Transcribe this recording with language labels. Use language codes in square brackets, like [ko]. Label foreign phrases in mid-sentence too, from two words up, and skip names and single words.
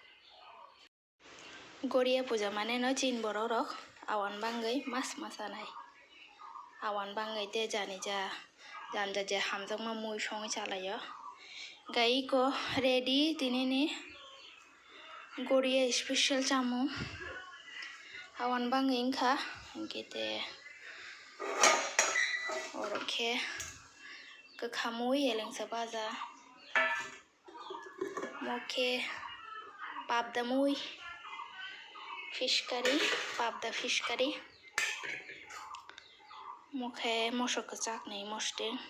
[trp] Goria puja mane no chin boro rok awan bangai mas masanai awan bangai te jani ja janja je hamjak ma mui songi chalayo gai ko ready tinini Goria special chamung awan bangai ingkha ingkite orokhe khamui eleng sabaja mokhe papda mui [en] fish curry [trp] papda [en] fish curry [trp] mokhe mosok kachak nei moste